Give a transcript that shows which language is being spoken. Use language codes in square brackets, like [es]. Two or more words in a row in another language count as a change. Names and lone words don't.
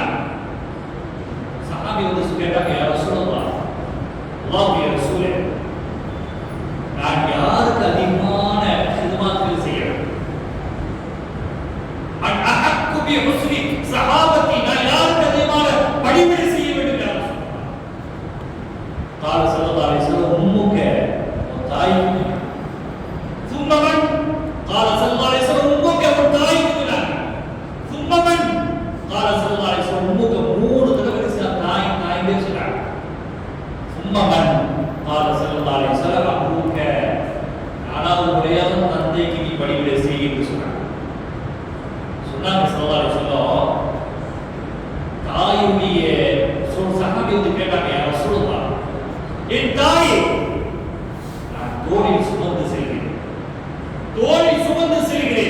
[ta] சஹாபி கேட்டாங்க, [ar] يا رسول الله, [ta] அல்லாஹ்வுடைய ரசூலே, நான் யாருக்கு அதிகமான ஹிதமத்துகள் செய்யணும்? [ar] من أحق بحسن صحابتي, [ta] நான் யாருக்கு அதிகமான பணிவிடை செய்ய வேண்டும்? [ar] يا رسول الله. قال صلى الله عليه وسلم، أمك, தாய்க்கு. ثم من قال صلى الله عليه وسلم، أمك, [ta] உன் தாய்க்கு. [ar] ثم من قال صلى الله عليه وسلم، أمك. [ta] மூணு தடவை தாய் தாய்னே சொல்றாங்க. [ar] ثم من قال صلى الله عليه وسلم، أبوك. [ta] நாலாவது முறையாக தந்தைக்கு நீ பணிவிடை செய் என்று சொன்னாங்க. சொன்னாங்க [ar] صلى الله عليه وسلم, [ta] தாயுடைய சஹாபி கேட்டாங்க, [ar] يا رسول الله, [ta] என் தாயை நான் தோளில் சுமந்து செல்கிறேன், தோளில் சுமந்து செல்கிறேன்.